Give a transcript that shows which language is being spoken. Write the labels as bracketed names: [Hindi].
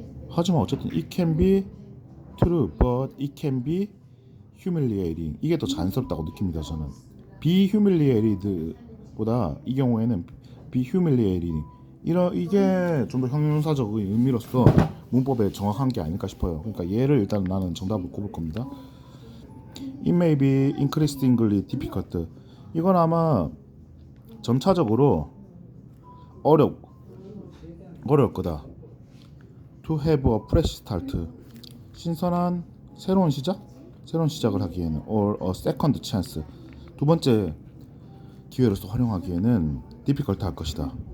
[Korean] 하지만 어쨌든 [English] it can be true, but it can be humiliating. [Korean] 이게 더 자연스럽다고 느낍니다. 저는 be humiliated보다 이 경우에는 be humiliating 이게 좀 더 형용사적 의미로서 문법에 정확한 게 아닐까 싶어요. 그러니까 얘를 일단 나는 정답을 꼽을 겁니다. [English] It may be increasingly difficult. [Korean] 이건 아마 점차적으로 어려울 거다. [English] To have a fresh start. [Korean] 신선한 새로운 시작을 하기에는 [English] or a second chance. [Korean] 두 번째 기회로서 활용하기에는 difficult 할 것이다.